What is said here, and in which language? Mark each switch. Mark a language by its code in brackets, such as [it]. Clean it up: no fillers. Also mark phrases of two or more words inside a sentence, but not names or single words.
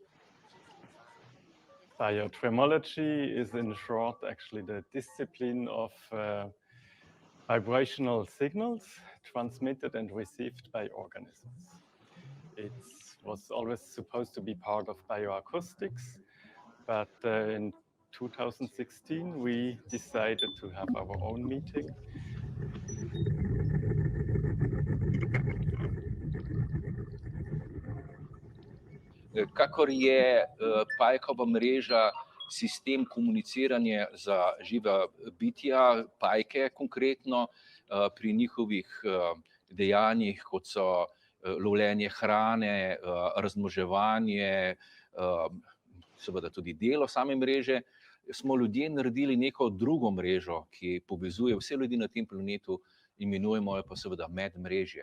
[en] Biotremology is, in short, actually the discipline of vibrational signals transmitted and received by organisms. It was always supposed to be part of bioacoustics, but in 2016 we decided to have our own meeting. [sl] Kakor je pajkova mreža sistem komuniciranja za živa bitja, pajke konkretno, pri njihovih dejanjih, kot so lovljenje hrane, razmnoževanje, seveda tudi delo same mreže, smo ljudje naredili neko drugo mrežo, ki povezuje vse ljudi na tem planetu, imenujemo jo pa seveda medmrežje.